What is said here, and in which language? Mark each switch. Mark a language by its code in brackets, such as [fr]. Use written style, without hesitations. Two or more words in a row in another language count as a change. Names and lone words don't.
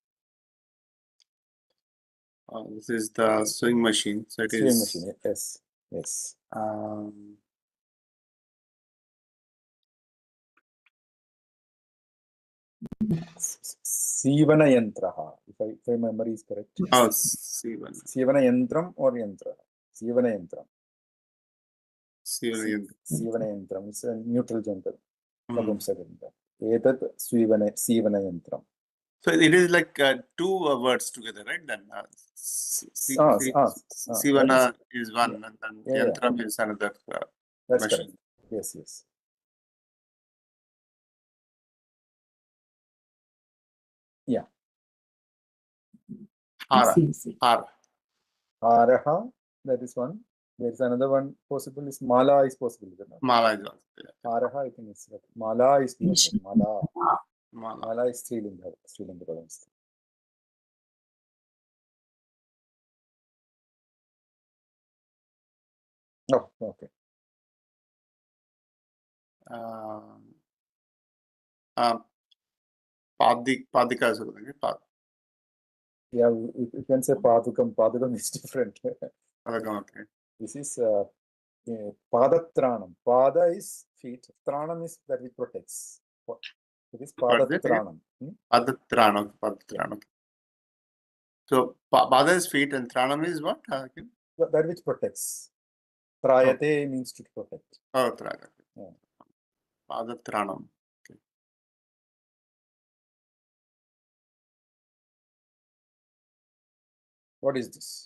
[en] This is the sewing machine. So it Sewing is. machine. Yes. Yes. [sa] Sivana Yantraha. [en] If my memory is correct. Oh, Sivana. [sa] Sivana Yantram or Yantra? Sivana Yantram. [en] Sivana. [sa] Sivana Yantram. [en] It's a neutral gender. [sa] Etat Sivana Yantram. [en] So it is like two words together, right? Then Sivana is one, and then Yantram is another. That's machine. correct. Yes, yes. Yeah. Araha, that is one. There is another one possible. Is Mala is possible. Mala is also. Yeah. Araha, I think it's right. Mala is the Mala. Mala. Mala is Strilinga. [sa] Strilinga Padam. [en] Oh, okay. Padika is okay. Yeah, you can say Padukam. Padukam is different. Okay. This is Padatranam. Pada is feet. Tranam is that which protects. It is Padatranam. [sa] Padatranam. Padatranam. [en] So Pada is feet and Tranam is what? That which protects. Trayate means to protect. Oh, Trayate. Yeah. Padatranam. Okay. What is this?